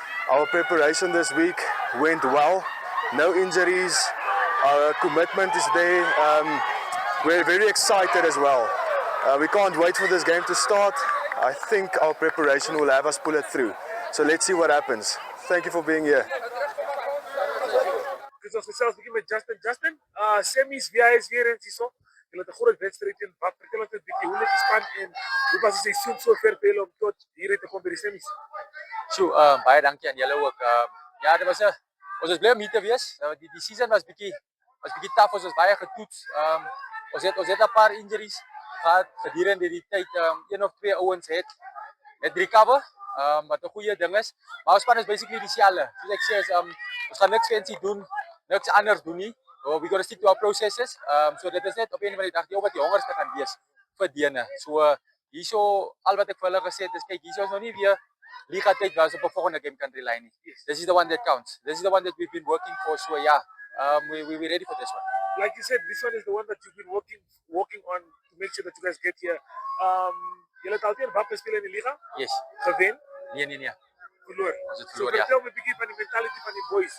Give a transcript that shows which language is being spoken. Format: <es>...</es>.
<en>Our preparation this week went well, no injuries, our commitment is there. We're very excited as well. We can't wait for this game to start. I think our preparation will have us pull it through. So let's see what happens. Thank you for being here.</en> <af>Ons gesels 'n bietjie met Justin. Semis VIS weer eens hierso. Hulle het 'n groot wedstryd teen Wap. Vertel ons 'n bietjie hoe lyk die span en hoe was die seisoen sover vir hulle om tot hier te kom by die semis? Baie dankie aan julle ook. Ja, dit was ons is bly om hier te wees. Die season was bietjie taaf, ons was baie getoets. Ons het 'n paar injuries gehad gedurende die tyd. Een of twee ouens het recover. Wat 'n goeie ding is. Maar ons span is basically dieselfde. Soos ek sê, ons gaan niks fancy doen. Niks anders doen nie.</af> <en>We got to stick to our processes.</en> <af>So dit is net op 'n van die dag die ou wat die hongerste kan wees vir dene. So hierso al wat ek vir hulle gesê het is kyk, hierso is nog nie weer liga tyd waar ons op 'n volgende game kan rely nie.</af> <en>This is the one that counts. This is the one that we've been working for. So yeah, we're ready for this one. Like you said, this one is the one that you've been working on to make sure that you guys get here.</en> <af>Julle het altyd Wap gespeel in die liga?</af> <en>Yes.</en> <af>Gewen? Nee. Verloor. Ons het verloor, ja. Vertel my 'n bietjie van die mentality van die boys.</af>